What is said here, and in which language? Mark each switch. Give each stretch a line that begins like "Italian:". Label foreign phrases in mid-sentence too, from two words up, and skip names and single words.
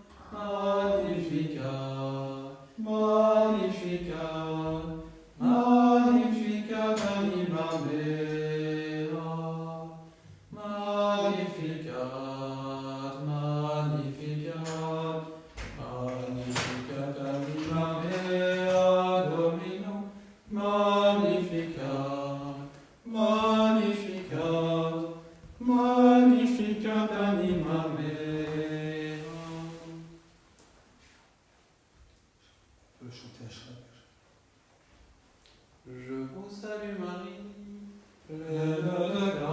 Latin: magnificat, magnificat, magnificat anima mea, magnificat, magnificat, magnificat anima mea Domino, Magnificat, magnificat, magnificat anima mea.
French: On peut chanter à Schreiber. Je vous salue Marie, pleine de